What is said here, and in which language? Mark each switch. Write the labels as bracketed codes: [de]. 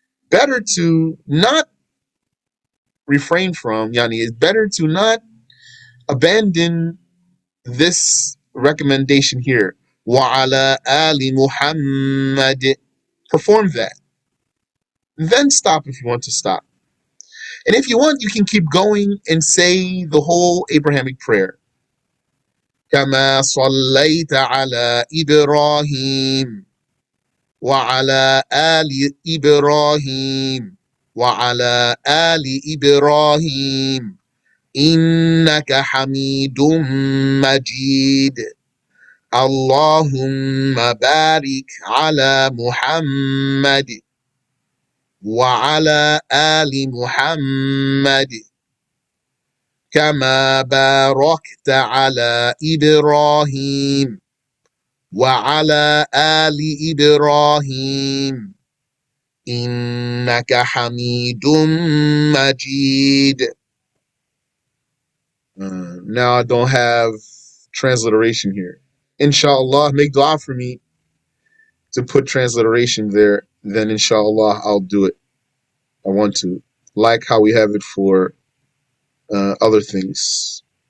[en] Better to not refrain from, yani, it's better to not abandon this recommendation here. [ar] Wa ala ali Muhammad. [en] Perform that. Then stop if you want to stop. And if you want, you can keep going and say the whole Abrahamic prayer. [ar] كما صليت على إبراهيم وعلى آل إبراهيم وعلى آل إبراهيم إنك حميد مجيد اللهم بارك على محمد وعلى آل محمد كما باركت على إبراهيم وعلى آل إبراهيم إنك حميد مجيد. [en] Now I don't have transliteration here. Inshallah, make dua for me to put transliteration there. Then inshallah, I'll do it. I want to. Like how we have it for other things.